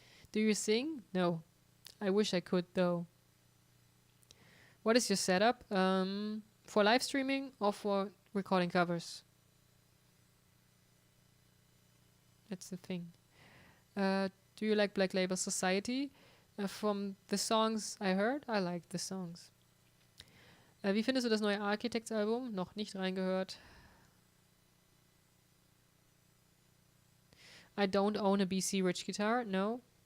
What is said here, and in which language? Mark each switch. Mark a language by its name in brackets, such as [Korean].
[English] Do you sing? No. I wish I could, though. What is your setup? For live streaming or for recording covers? That's the thing. Do you like Black Label Society? From the songs I heard, I like the songs. [German] Wie findest du das neue Architects-Album? Noch nicht reingehört. [English] I don't own a BC Rich Guitar, no.